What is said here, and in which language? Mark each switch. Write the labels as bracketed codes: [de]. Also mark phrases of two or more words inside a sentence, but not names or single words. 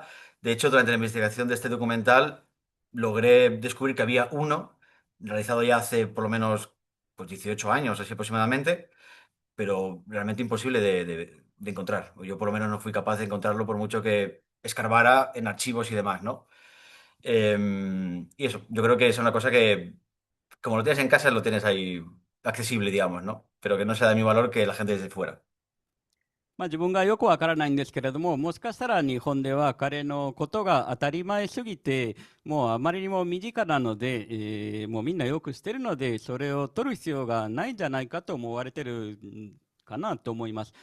[es] De hecho, durante la investigación de este documental, logré descubrir que había uno, realizado ya hace por lo menos pues, 18 años, así aproximadamente, pero realmente imposible de encontrar. Yo por lo menos no fui capaz de encontrarlo por mucho que escarbara en archivos y demás, ¿no? Y eso, yo creo que es una cosa que, como lo tienes en casa, lo tienes ahí accesible, digamos, ¿no? Pero que no sea de mi valor que la gente desde fuera. [ja] まあ、自分がよくわからないんですけれども、もしかしたら日本では彼のことが当たり前すぎて、もうあまりにも身近なので、もうみんなよく知ってるので、それを取る必要がないんじゃないかと思われてるかなと思います。